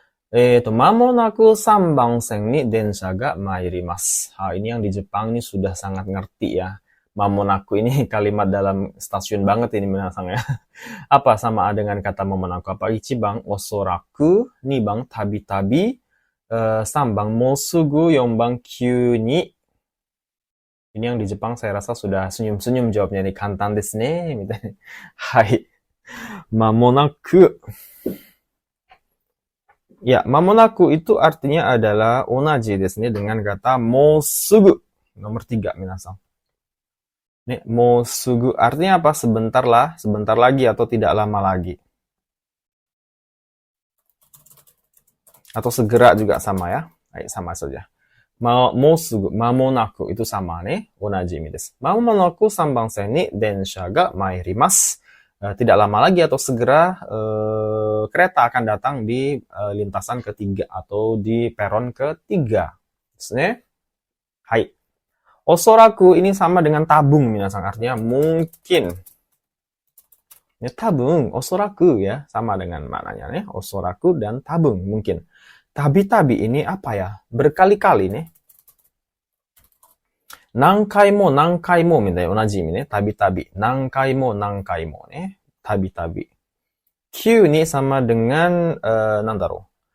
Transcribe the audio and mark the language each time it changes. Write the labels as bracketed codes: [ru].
[ja] 間もなく3番線に電車が参ります. [id] Ini yang di Jepang ini sudah sangat ngerti ya. Mamonaku ini kalimat dalam stasiun banget ini minasan ya. Apa sama dengan kata mamonaku? Apa? [ja] 1番おそらく、2番たびたび、3番もうすぐ、4番急に. [id] Ini yang di Jepang saya rasa sudah senyum-senyum jawabnya nih. [ja] Kantan desu ne. [id] Hai. [ja] Mamonaku. [id] Ya, mamonaku itu artinya adalah [ja] onaji desu ne [id] dengan kata mo sugu. Nomor 3 minasan. Nih, mo sugu artinya apa? Sebentar lah, sebentar lagi atau tidak lama lagi. Atau segera juga sama ya. Sama saja. Mo sugu, mamonaku itu sama nih, [ja] onaji imi desu. Mamonaku 3番線に電車が参ります. [id] Tidak lama lagi atau segera kereta akan datang di lintasan ketiga atau di peron ketiga. Desu ne. Hai. Osoraku ini sama dengan tabung minasan, artinya mungkin. Ya, tabung, osoraku ya, sama dengan maknanya nih, osoraku dan tabung mungkin. Tabi-tabi ini apa ya? Berkali-kali nih. [ja] 何回も何回もみたいな同じ意味ね。たびたび。何回も何回もね。たびたび。 [id] Q ini sama dengan, nandaro.